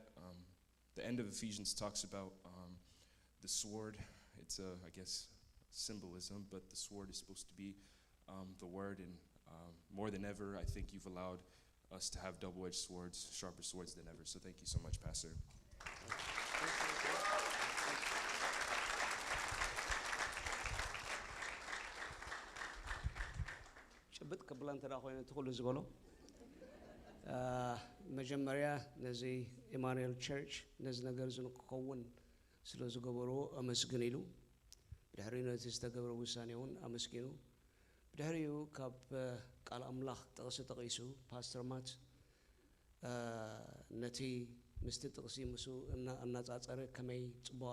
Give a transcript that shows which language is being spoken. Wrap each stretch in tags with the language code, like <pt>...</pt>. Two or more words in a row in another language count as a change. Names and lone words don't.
<en>The end of Ephesians talks about the sword. It's I guess, symbolism, but the sword is supposed to be the word. And more than ever, I think you've allowed us to have double-edged swords, sharper swords than ever. So thank you so much, Pastor.</en> <ti>ጭብጥ ቅብላ እንተዳ ኮይኑ ትኩሉ ዝበሎ መጀመሪያ ነዚ ኢማኑኤል ቸርች ነዚ ነገር ዝንክኸውን ስለ ዝገበሮ አመስግን ኢሉ ብድሕሪኡ ነቲ ዝተገብረ ውሳኔ እውን አመስጊኑ ብድሕሪኡ ካብ ቃል አምላኽ ጥቕሲ ተቒሱ ፓስተር ማት ነቲ ምስቲ ጥቕሲ ምሱ እናፃፀረ ከመይ ፅቡቅ</ti>